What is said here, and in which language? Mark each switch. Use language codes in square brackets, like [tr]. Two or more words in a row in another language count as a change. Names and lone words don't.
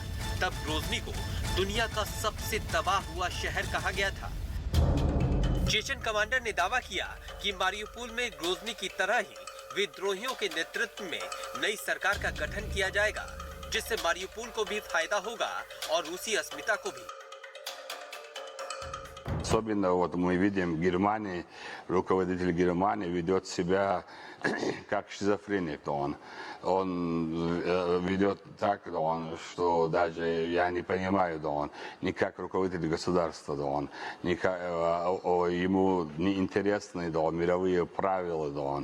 [hi] तब ग्रोजनी को दुनिया का सबसे तबाह हुआ शहर कहा गया था। चेचन कमांडर ने दावा किया कि मारियुपोल में ग्रोजनी की तरह ही विद्रोहियों के नेतृत्व में नई सरकार का गठन किया जाएगा, जिससे मारियुपोल को भी फायदा होगा और रूसी अस्मिता को भी। [ru] Особенно вот мы видим, Германия, руководитель Германии ведет себя как шизофреник. Он ведет так, что даже я не понимаю, он не как руководитель государства, ему не интересны мировые правила.